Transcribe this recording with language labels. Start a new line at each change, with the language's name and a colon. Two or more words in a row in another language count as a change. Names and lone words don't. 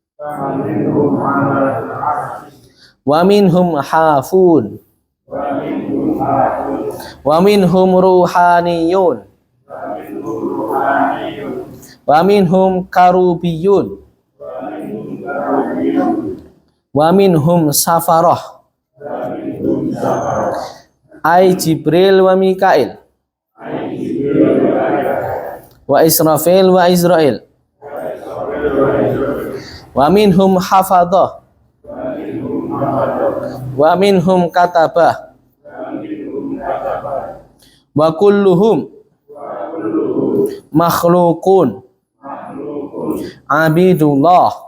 Arabic: ومنهم حافون ومنهم روحانيون ومنهم كروبيون ومنهم سفرة أي جبريل وميكائيل وإسرافيل وإسرائيل ومنهم حفظة ومنهم كتبة وكلهم مخلوق عابد لله